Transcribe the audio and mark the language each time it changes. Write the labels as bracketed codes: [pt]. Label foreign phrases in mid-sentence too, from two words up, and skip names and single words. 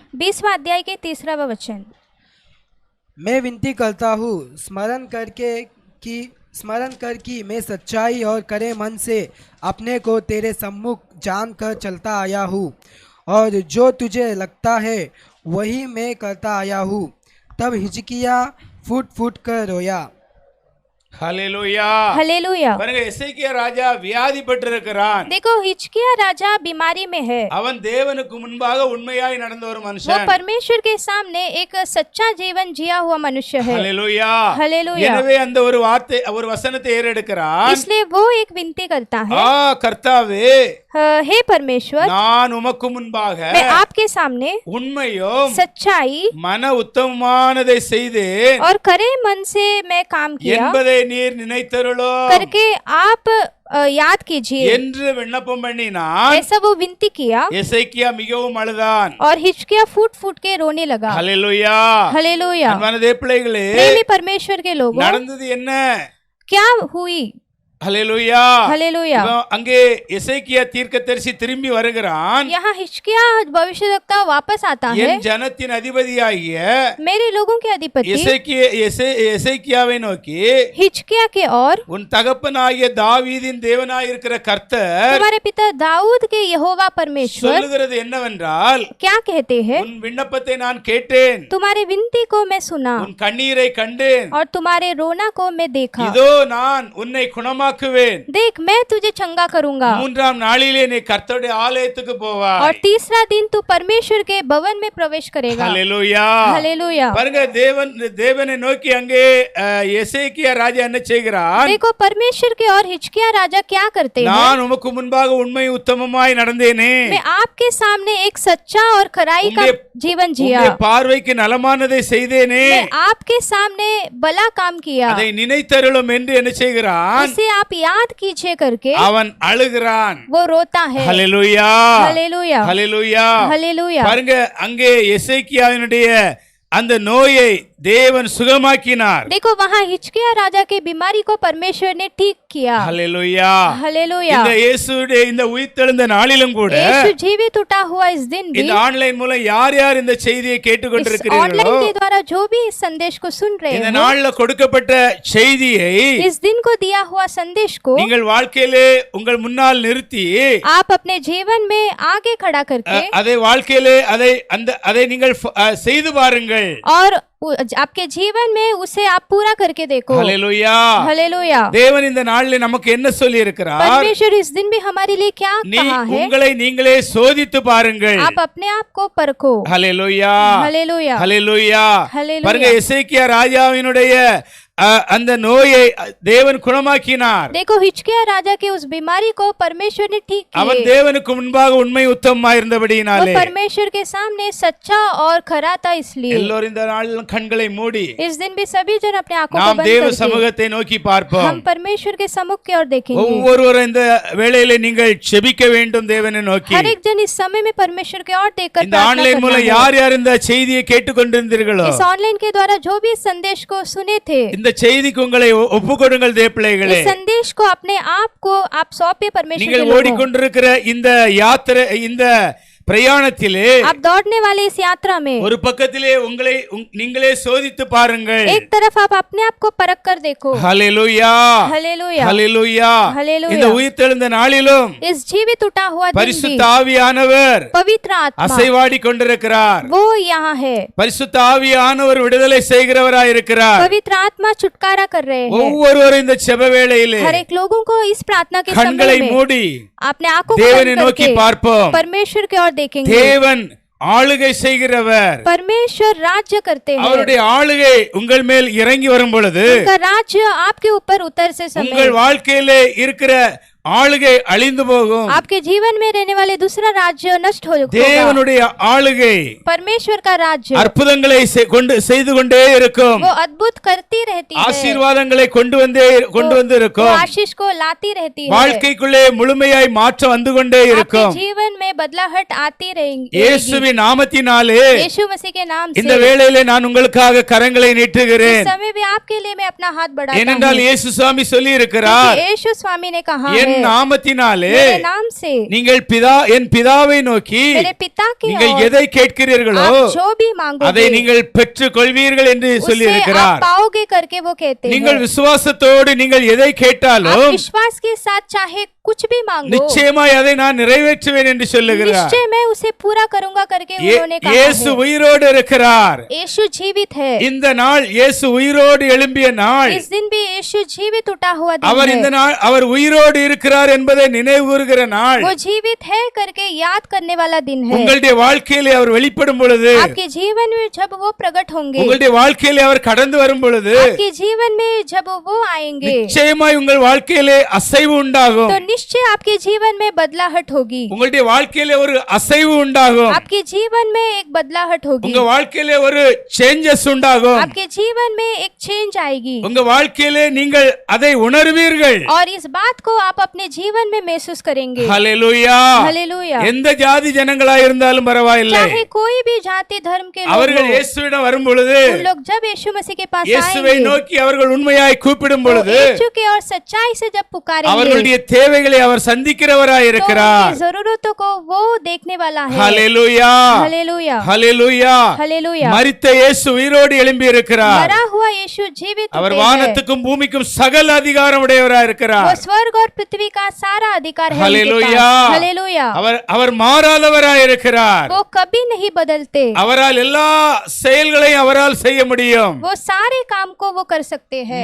[hi] 20वां अध्याय के 3वां वचन। मैं विनती करता हूँ स्मरण कर कि मैं सच्चाई और करे मन से अपने को तेरे सम्मुख जान कर चलता आया हूँ और जो तुझे लगता है वही मैं करता आया हूँ। तब हिजकिय्याह फूट फूट कर रोया। [ta] ஹல்லேலூயா [hi] हालेलुया। [ta] பாருங்க எசேக்கியா ராஜா வியாதிப்பட்டிருக்கிறான் [hi] देखो हिजकिय्याह राजा बीमारी में है। [ta] அவன் தேவனுக்கு முன்பாக உண்மையாய் நடந்த ஒரு [hi] वो [ta] மனுஷன் [hi] परमेश्वर के सामने एक सच्चा जीवन जिया हुआ मनुष्य है। [ta] ஹல்லேலூயா [hi] हालेलुया। [ta] எனவே அந்த ஒரு வார்த்தை ஒரு வசனத்தை ஏறெடுக்கிறான் [hi] इसलिए वो एक विनती करता है, [ta] கர்த்தாவே [hi] हे परमेश्वर [ta] நான் உமக்கு முன்பாக [hi] मैं आपके सामने [ta] உண்மையும் [hi] सच्चाई [ta] மன உத்தமமானதை செய்தேன் [hi] और करे मन से मैं काम किया [ta] என்பதை நீர் நினைத்தருளும் [hi] करके आप याद कीजिए। [ta] என்று விண்ணப்பம் பண்ணினான்। [hi] ऐसा वो विनती किया [ta] எசேக்கியா மிகவும் அழுதான்। [hi] और हिजकिय्याह फूट फूट के रोने लगा। [ta] ஹல்லேலூயா [hi] हालेलुया। [ta] அன்பான தேவப்பிள்ளைகளே [hi] प्रेमी परमेश्वर के लोगों [ta] நடந்தது என்ன? [hi] क्या हुई। [ta] ஹல்லேலூயா [hi] हालेलुया। [ta] அங்கே எசேக்கியா தீர்க்கதரிசி திரும்பி வருகிறான்। [hi] यहाँ हिजकिय्याह भविष्यवक्ता वापस आता है। [ta] என் ஜனத்தின் அதிபதியாகிய [hi] मेरे लोगों के अधिपति [ta] எசேக்கியாவை நோக்கி [hi] हिजकिय्याह के और [ta] உன் தகப்பனாகிய தாவீதின் தேவனாய் இருக்கிற கர்த்தர் [hi] तुम्हारे पिता दाऊद के यहोवा परमेश्वर [ta] சொல்லுகிறது என்னவென்றால் [hi] क्या कहते हैं। [ta] உன் விண்ணப்பத்தை நான் கேட்டேன், [hi] तुम्हारे विनती को मैं सुना [ta] உன் கண்ணீரை கண்டேன், [hi] और तुम्हारे रोना को मैं देखा। [ta] இதோ நான் உன்னை குணமாக்குவேன், [hi] देख मैं तुझे चंगा करूंगा [ta] மூன்றாம் நாளிலே நீ கர்த்தருடைய ஆலயத்துக்கு [hi] और [ta] போவாய்। [hi] तीसरा दिन तू परमेश्वर के भवन में प्रवेश करेगा। [ta] ஹல்லேலூயா [hi] हालेलुया। [ta] பாருங்க தேவனை நோக்கி அங்கே எசேக்கியா ராஜா என்ன செய்கிறான்? [hi] देखो परमेश्वर के और हिजकिय्याह राजा क्या करते हैं। [ta] நான் உமக்கு முன்பாக உண்மை உத்தமமாய் நடந்தேனே, [hi] मैं आपके सामने एक सच्चा और खराई का जीवन जिया, [ta] உம்முடைய பார்வைக்கு நலமானதை செய்தேனே, [hi] मैं आपके सामने भला काम किया, [ta] அதை நினைத்தருளும் என்று என்ன செய்கிறான்? [hi] उसे आप याद कीजिए करके [ta] அவன் அழுகிறான்। [hi] वो रोता है। [ta] ஹல்லேலூயா [hi] हालेलुया। [ta] ஹல்லேலூயா [hi] हालेलुया। [ta] பாருங்க அங்கே எசேக்கியாவினுடைய அந்த நோயை தேவன் சுகமாக்கினார்। [hi] देखो वहाँ हिजकिय्याह राजा के बीमारी को परमेश्वर ने ठीक किया। [ta] ஹல்லேலூயா [hi] हालेलुया। [ta] இந்த இயேசுடைய இந்த உயிர்த்தெழுந்த நாளிலும் கூட [hi] यीशु जीवित उठा हुआ इस दिन भी [ta] இந்த ஆன்லைன் மூலம் யார் யார் இந்த செய்தியை [hi] इस [ta] கேட்டுக்கொண்டிருக்கிறீர்களோ [hi] ऑनलाइन के द्वारा जो भी इस संदेश को सुन रहे [ta] இந்த [hi] हैं, [ta] நாள்ல கொடுக்கப்பட்ட செய்தியை [hi] इस दिन को दिया हुआ संदेश को [ta] நீங்கள் வாழ்க்கையிலே உங்கள் முன்னால் நிறுத்தி [hi] आप अपने जीवन में आगे खड़ा करके [ta] அதை வாழ்க்கையிலே அதை நீங்கள் செய்து பாருங்கள்। [hi] और आपके जीवन में उसे आप पूरा करके देखो। [ta] ஹல்லேலூயா [hi] हालेलुया। [ta] தேவன் இந்த நாளில் நமக்கு என்ன சொல்லி இருக்கிறார்? [hi] परमेश्वर इस दिन भी हमारे लिए क्या कहा है। [ta] உங்களை நீங்களே சோதித்து பாருங்கள்। [hi] आप अपने आप को परखो। [ta] ஹல்லேலூயா [hi] हालेलुया। [ta] ஹல்லேலூயா [hi] हालेलुया। [ta] பாருங்க எசேக்கியா ராஜாவினுடைய அந்த நோயை தேவன் குணமாக்கினார்। [hi] देखो हिजकिय्याह राजा के उस बीमारी को परमेश्वर ने ठीक [ta] அவன் [hi] किया। [ta] தேவனுக்கு முன்பாக உண்மை உத்தமமாய் இருந்தபடியினாலே [hi] वो परमेश्वर के सामने सच्चा और खरा था, इसलिए [ta] எல்லோரும் இந்த நாளில் கண்களை மூடி [hi] इस दिन भी सभी जन अपने आंखों को [ta] நாம் [hi] बंद [ta] தேவ [hi] करके [ta] சமூகத்தை நோக்கி பார்ப்போம்। [hi] हम परमेश्वर के सम्मुख की ओर देखेंगे। [ta] ஒவ்வொருவரும் இந்த வேளையிலே நீங்கள் செபிக்க வேண்டும் தேவனை நோக்கி। [hi] हर एक जन इस समय में परमेश्वर की ओर देखकर [ta] இந்த [hi] प्रार्थना [ta] ஆன்லைன் [hi] करना [ta] மூலம் [hi] है। [ta] யார் யார் இந்த செய்தியை கேட்டுக்கொண்டிருந்தீர்களோ [hi] इस ऑनलाइन के द्वारा जो भी इस संदेश को सुने थे, [ta] இந்த செய்திக்கு உங்களை ஒப்புக்கொடுங்கள் தேவப்பிள்ளைகளே। [hi] इस संदेश को अपने आप को आप सौंपे परमेश्वर के [ta] நீங்கள் [hi] लोगों। [ta] ஓடிக்கொண்டிருக்கிற இந்த யாத்திரை இந்த பிரயாணத்திலே [hi] आप दौड़ने वाले इस यात्रा में [ta] ஒரு பக்கத்திலே உங்களை நீங்களே சோதித்து பாருங்கள்। [hi] एक तरफ आप अपने आप को परख कर देखो। [ta] ஹல்லேலூயா [hi] हालेलुया। [ta] ஹல்லேலூயா [hi] हालेलुया। [ta] இந்த உயிர்த்தெழுந்த நாளிலும் [hi] इस जीवित उठा हुआ दिन भी [ta] பரிசுத்த ஆவியானவர் [hi] पवित्र आत्मा [ta] அசைவாடி கொண்டிருக்கிறார்। [hi] वो यहाँ है। [ta] பரிசுத்த ஆவியானவர் விடுதலை செய்கிறவராய் இருக்கிறார்। [hi] पवित्र आत्मा छुटकारा कर रहे हैं। [ta] ஒவ்வொருவரும் இந்த செப வேளையிலே [hi] हर एक लोगों को इस प्रार्थना के [ta] கண்களை [hi] समय में [ta] மூடி [hi] अपने आंखों को [ta] தேவனை [hi] बंद [ta] நோக்கி [hi] करके [ta] பார்ப்போம்। [hi] परमेश्वर की ओर देखेंगे। [ta] தேவன் ஆளுகை செய்கிறவர்। [hi] परमेश्वर राज्य करते हैं। [ta] அவருடைய ஆளுகை உங்கள் மேல் இறங்கி வரும் பொழுது [hi] उनका राज्य आपके ऊपर उतर से समय [ta] உங்கள் வாழ்க்கையிலே இருக்கிற ஆளுகை அழிந்து போகும். [hi] आपके जीवन में रहने वाले दूसरा राज्य नष्ट हो होगा. [ta] தேவனுடைய ஆளுகை [hi] परमेश्वर का राज्य [ta] அற்புதங்களை செய்து கொண்டே இருக்கும். [hi] वो अद्भुत करती रहती है. [ta] ஆசீர்வாதங்களை கொண்டு வந்து இருக்கும். [hi] आशीष को लाती रहती है. [ta] வாழ்க்கைக்குள்ளே முழுமையாய் மாற்றம் வந்து கொண்டே இருக்கும். [hi] आपके जीवन में बदलाहट आती रहेगी. [ta] இயேசுவின் நாமத்தினாலே [hi] यीशु मसीह के नाम से [ta] இந்த வேளையிலே நான் உங்களுக்காக கரங்களை நீட்டுகிறேன். [hi] इस समय भी आपके लिए मैं अपना हाथ बढ़ाता हूं. [ta] ஏனென்றால் இயேசு சுவாமி சொல்லி இருக்கிறார், [hi] यीशु स्वामी ने कहा [ta] என் [hi] है [ta] நாமத்தினாலே [hi] मेरे नाम से [ta] நீங்கள் என் பிதாவை நோக்கி [hi] मेरे पिता की [ta] நீங்கள் [hi] ओर [ta] எதை கேட்கிறீர்களோ [hi] आप जो भी मांगोगे [ta] அதை நீங்கள் பெற்றுக் கொள்வீர்கள் என்று சொல்லி [hi] उसे आप [ta] இருக்கிறார். [hi] पाओगे करके वो कहते [ta] நீங்கள் [hi] हैं. [ta] விசுவாசத்தோடு நீங்கள் எதை [hi] आप [ta] கேட்டாலும் [hi] विश्वास के साथ चाहे कुछ भी मांगो [ta] நிச்சயமாய் அதை நான் நிறைவேற்றுவேன் என்று சொல்லுகிறார். [hi] निश्चय मैं उसे पूरा करूंगा करके उन्होंने कहा [ta] இயேசு [hi] है. [ta] உயிரோடு இருக்கிறார். [hi] यीशु जीवित है. [ta] இந்த நாள் இயேசு உயிரோடு எழும்பிய நாள். [hi] इस दिन भी यीशु जीवित उठा हुआ दिन [ta] அவர் இந்த [hi] है. [ta] நாள் அவர் உயிரோடு இருக்கிறார் என்பதை நினைவுகூருகிற நாள். [hi] वो जीवित है करके याद करने वाला दिन है. [ta] உங்களுடைய வாழ்க்கையிலே அவர் வெளிப்படும் பொழுது, [hi] आपके जीवन में जब वो प्रकट होंगे, [ta] உங்களுடைய வாழ்க்கையிலே அவர் கடந்து வரும் பொழுது [hi] आपके जीवन में जब वो आएंगे [ta] நிச்சயமாய் உங்கள் வாழ்க்கையிலே அசைவு உண்டாகும். [hi] तो निश्चय आपके जीवन में बदलाहट होगी. [ta] உங்களுடைய வாழ்க்கையிலே ஒரு அசைவு உண்டாகும். [hi] आपके जीवन में एक बदलाहट होगी. [ta] உங்க வாழ்க்கையிலே ஒரு சேஞ்சஸ் உண்டாகும். [hi] आपके जीवन में एक चेंज आएगी [ta] உங்க வாழ்க்கையிலே நீங்கள் அதை உணர்வீர்கள். [hi] और इस बात को आप अपने जीवन में महसूस करेंगे. [ta] ஹல்லேலூயா. [hi] हालेलुया. [ta] எந்த ஜாதி ஜனங்களாய் இருந்தாலும் பரவாயில்லை, [hi] चाहे कोई भी जाति धर्म के लोग [ta] அவர்கள் [hi] हों, [ta] இயேசுவிடம் வரும் பொழுது, [hi] उन लोग जब यीशु मसीह के पास [ta] இயேசுவை [hi] आएंगे, [ta] நோக்கி அவர்கள் உண்மையாய் கூப்பிடும் [hi] तो [ta] பொழுது [hi] यीशु की और सच्चाई से जब पुकारेंगे [ta] அவர்களுடைய தேவைகளை அவர் சந்திக்கிறவராய் [hi] तो [ta] இருக்கிறார். [hi] उनकी जरूरतों को वो देखने वाला है. [ta] ஹல்லேலூயா. [hi] हालेलुया. [ta] ஹல்லேலூயா. [hi] हालेलुया. [ta] மரித்த இயேசு உயிரோடு எழும்பி இருக்கிறார். [hi] मरा हुआ यीशु जीवित [ta] அவர் [hi] उठे हैं. [ta] வானத்துக்கும் பூமிக்கும் சகல அதிகாரம் உடையவராய் [hi] वो [ta] இருக்கிறார். [hi] स्वर्ग और पृथ्वी का सारा अधिकार है उनके हालेलुया. पास. हालेलुया. [ta] அவர் மாறாதவராய் இருக்கிறார். [hi] वो कभी नहीं बदलते. [ta] அவரால் எல்லா செயல்களையும் அவரால் செய்ய முடியும். [hi] वो सारे काम को वो कर सकते हैं.